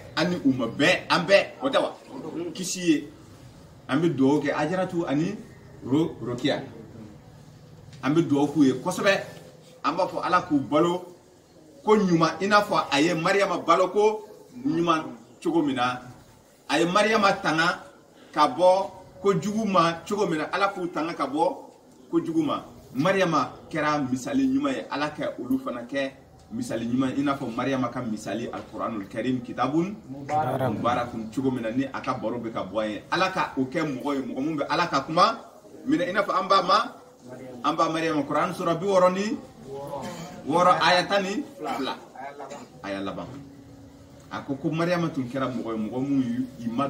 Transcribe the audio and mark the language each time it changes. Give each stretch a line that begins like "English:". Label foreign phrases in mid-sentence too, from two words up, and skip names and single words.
Bambara: an ni u ma bɛɛ an bɛɛ o tɛ wa kisi ye an bɛ dugawu kɛ Ajaratu ani Rukiya an bɛ dugawu k'u ye kosɛbɛ an b'a fɔ ala k'u balo ko ɲuman i n'a fɔ a ye Mariyama balo ko ɲuman cogo min na a ye Mariyama tanga ka bɔ ko jugu ma cogo min na ala k'u tanga ka bɔ ko jugu ma Mariyama kɛra misali ɲuman ye ala kɛ olu fana kɛ misali ɲuman i n'a fɔ Mariyama ka misali
Arabic: القرآن الكريم كتاب مبارك
Bambara: cogo min na ni a ka baro bɛ ka bɔ an ye ala ka o kɛ mɔgɔ ye mɔgɔ mun bɛ ala ka kuma minɛ i n'a fɔ an ba Mariyama Kuran sura 66 aya 12 aya laban a ko Mariyama tun kɛra mɔgɔ ye mɔgɔ mun i ma